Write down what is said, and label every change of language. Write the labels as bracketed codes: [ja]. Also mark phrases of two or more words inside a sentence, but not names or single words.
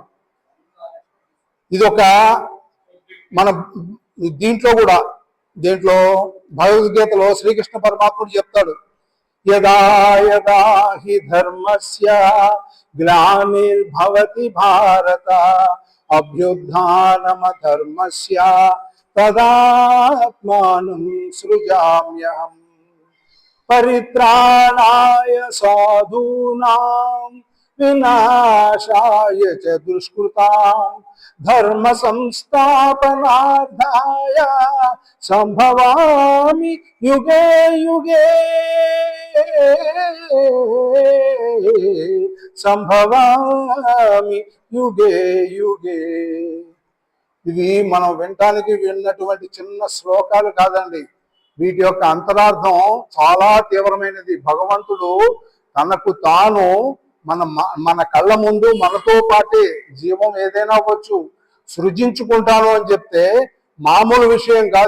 [te] ఇదొక మన దీంట్లో భగవద్గీతలో శ్రీకృష్ణ పరమాత్ముడు చెప్తాడు, [sa] యదా యదా హి ధర్మస్య గ్లానిర్భవతి భారత అభ్యుత్థానమధర్మస్య తదాత్మానం సృజామ్యహం పరిత్రాణాయ సాధూనాం వినాశాయ చ దుష్కృతాం ధర్మ సంస్థాపనార్థాయ సంభవామి యుగే యుగే సంభవామి యుగే యుగే. [te] ఇవి మనం విన్నటువంటి చిన్న శ్లోకాలు కాదండి. వీటి యొక్క అంతరార్థం చాలా తీవ్రమైనది. భగవంతుడు తనకు తాను మన కళ్ళ ముందు మనతో పాటే జీవం ఏదైనా అవ్వచ్చు సృజించుకుంటాను అని చెప్తే మామూలు విషయం కాదు.